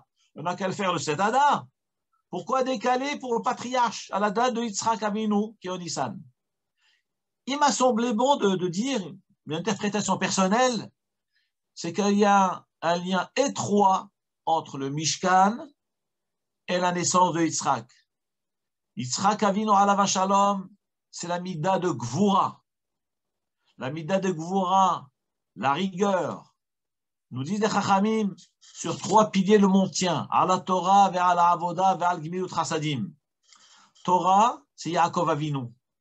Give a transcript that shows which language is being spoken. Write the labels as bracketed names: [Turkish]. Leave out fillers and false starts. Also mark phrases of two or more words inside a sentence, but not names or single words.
[French] On n'a qu'à le faire le 7 Hadar. Pourquoi décaler pour le patriarche à la date de Yitzhak Avinu, qui est au Nissan? Il m'a semblé bon de dire, une interprétation personnelle, c'est qu'il y a un lien étroit entre le Mishkan et la naissance de Yitzhak. [Hebrew] יצחק אבינו עליו השלום, [French] c'est la Mida de Gvura. La Mida de Gvura, la rigueur, nous disent les Chachamim, sur trois piliers le mont tient, à la Torah, vers la Avoda, vers le [Hebrew] גמילות חסדים. [French] Torah, c'est Yaakov Avinu.